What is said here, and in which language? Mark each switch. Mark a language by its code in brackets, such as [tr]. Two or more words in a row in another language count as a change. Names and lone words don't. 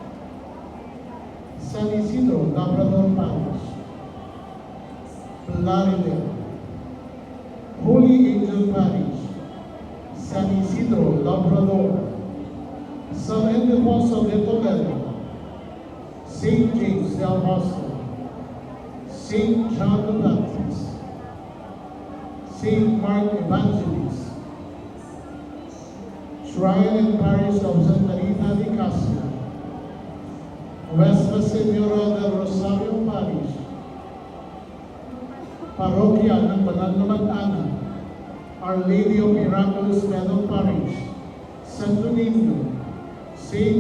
[en] San Isidro Labrador Parish, Plaridel, Holy Angel Parish, San Isidro Labrador, San Ildefonso de Toledo, St. James the Apostle, St. John the Baptist, St. Mark Evangelist, Shrine and Parish of Santa Rita de Cassia, Nuestra Señora del Rosario Parish, Parokya ng Banal na Mag-anak, Our Lady of Miraculous Medal Parish, Santo Niño, St.